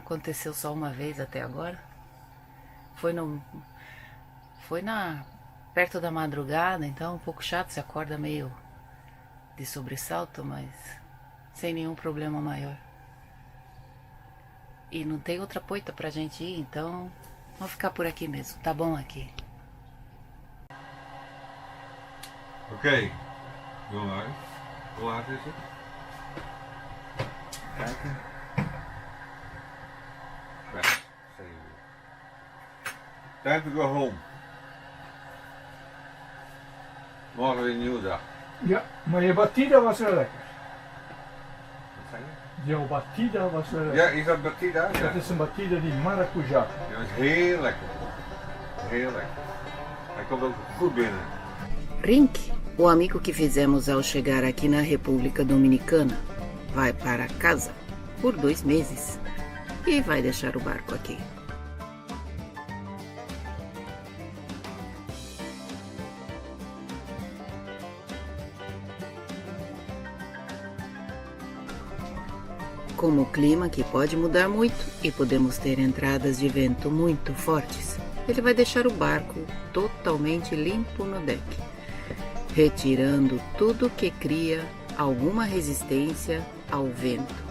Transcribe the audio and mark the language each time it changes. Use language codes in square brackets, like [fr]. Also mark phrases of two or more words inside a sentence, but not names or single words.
[pt] Aconteceu só uma vez até agora. Foi perto da madrugada, então um pouco chato, se acorda meio de sobressalto, mas sem nenhum problema maior. E não tem outra poita pra gente ir, então vamos ficar por aqui mesmo, tá bom aqui. Ok. [nl] Hoe laat? Hoe laat is het? Kijken. 5, 7 uur. [en] Time to go home. [nl] Morgen weer een nieuwe dag. Ja, maar je batida was wel lekker. Wat zei je? Jouw batida was wel lekker. Ja, is dat batida? Ja. Dat is een batida die maracujá. Ja, dat is heel lekker. Heel lekker. Hij komt ook goed binnen. [pt] Rink, o amigo que fizemos ao chegar aqui na República Dominicana, vai para casa por 2 meses e vai deixar o barco aqui. Como o clima aqui pode mudar muito e podemos ter entradas de vento muito fortes, ele vai deixar o barco totalmente limpo no deck, retirando tudo que cria alguma resistência ao vento.